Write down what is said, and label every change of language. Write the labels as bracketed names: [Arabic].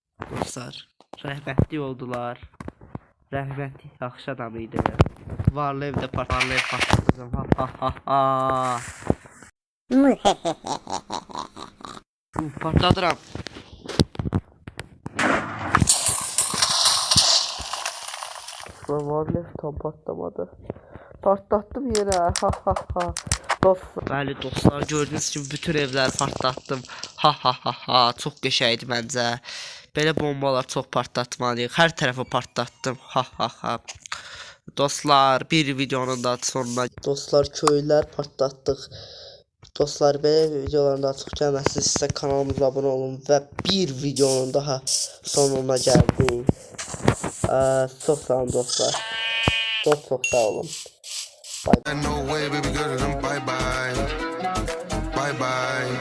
[Azerbaijani] Dostlar, rəhmətli oldular. Rəhmətli, yaxşı adam idi. Varlı evdə partladacağım. Ha ha ha ha. Partladıram. Varlı ev tam patlamadı. Partlattım yine. Ha ha ha. Bəli dostlar, gördüyünüz kimi bütün evləri partlatdım. Ha ha ha ha, çox qəşəngdir məncə. Belə bombalar çox partlatmalıyıq. Hər tərəfi partlatdım. Ha ha ha. Dostlar, bir videonun da sonuna. Dostlar, köylülər partlatdıq. Dostlar, belə videoların daha çox gəlməsinizsə kanalımıza abunə olun və bir videonun daha sonuna gəldik. Çox sağ olun dostlar. Çox sağ olun. [English] No way, baby girl, I'm bye bye. Bye bye.